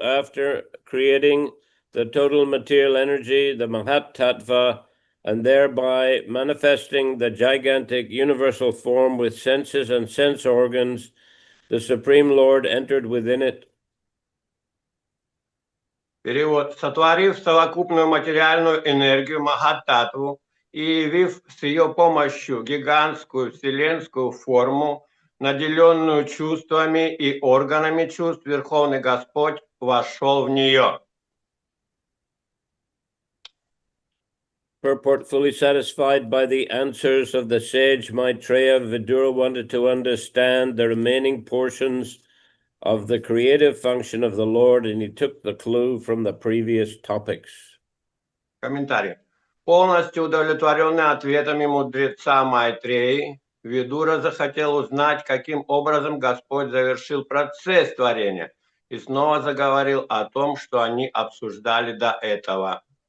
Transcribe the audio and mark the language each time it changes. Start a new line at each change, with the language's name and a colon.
English: After creating the total material energy, the Mahat Tattva, and thereby manifesting the gigantic universal form with senses and sense organs, the Supreme Lord entered within it.
Russian: Перевод. Сотворив совокупную материальную энергию Махататтву и явив с ее помощью гигантскую вселенскую форму, наделенную чувствами и органами чувств, Верховный Господь вошел в нее.
English: Purport: fully satisfied by the answers of the sage Maitreya, Vidura wanted to understand the remaining portions of the creative function of the Lord, and he took the clue from the previous topics.
Russian: Комментарий. Полностью удовлетворенный ответами мудреца Майтреи, Видура захотел узнать, каким образом Господь завершил процесс творения, и снова заговорил о том, что они обсуждали до этого.